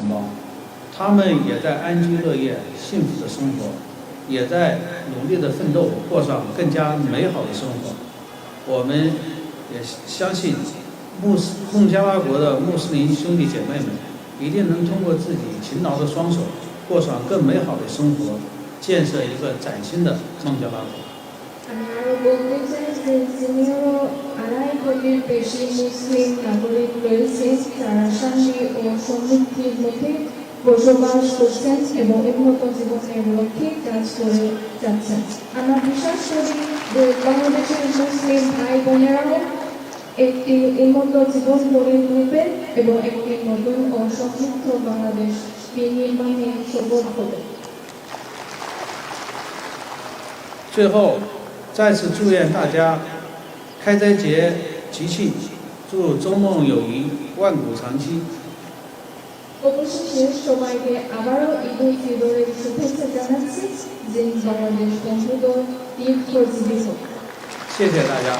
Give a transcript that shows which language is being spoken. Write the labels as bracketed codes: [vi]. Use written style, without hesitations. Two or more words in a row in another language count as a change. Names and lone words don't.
[zh] 亡，他们也在安居乐业、幸福的生活，也在努力的奋斗，过上更加美好的生活。我们也相信孟加拉国的穆斯林兄弟姐妹们一定能通过自己勤劳的双手，过上更美好的生活，建设一个崭新的孟加拉国。 [bn] বলতে চাই যে যিনিও 2.5 কোটির বেশি মুসলিম নাগরিক রয়েছে তারা শান্তি ও সমৃদ্ধির মধ্যে বসবাস করছেন এবং উন্নত জীবনের লক্ষ্যে কাজ করে যাচ্ছেন। আমরা বিশ্বাস করি যে বাংলাদেশের মুসলিম ভাই বোনেরাও একটি উন্নত জীবন গড়ে তুলবে এবং একটি নতুন ও সমৃদ্ধ বাংলাদেশ বিনির্মাণে সফল হবে। [zh] 最后，再次祝愿大家开斋节吉庆，祝周梦友谊万古长期。 [bn] অবশেষে সবাইকে আবারও ঈদ উল ফিতরের শুভেচ্ছা জানাচ্ছি, যে বাংলাদেশ বন্ধুদের দীর্ঘজীবী হোক। [zh] 谢谢大家。